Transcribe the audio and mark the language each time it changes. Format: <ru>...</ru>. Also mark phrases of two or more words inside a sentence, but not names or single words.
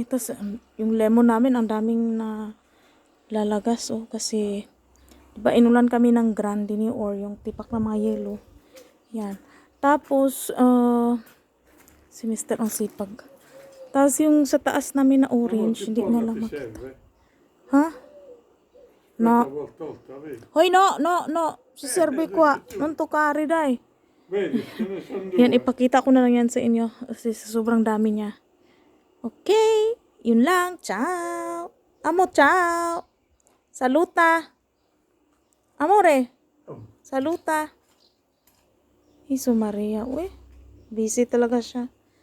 <tl>Tapos yung lemon namin ang daming na lalagas, oh, kasi diba inulan kami ng grandini or yung tipak na mga yelo. Yan. Tapos si Mr. ang sipag. Tapos yung sa taas namin na orange, hindi na lang makita. Ha? No. Hoy, no. Siserve ko. Non tukari dai. Yan, ipakita ko na lang yan sa inyo kasi sobrang dami niya. Okay, yun lang.</tl> <it>Ciao. Amo, ciao. Saluta. Amore. Saluta. Iso Maria.</it> <tl>Uy, busy talaga siya.</tl>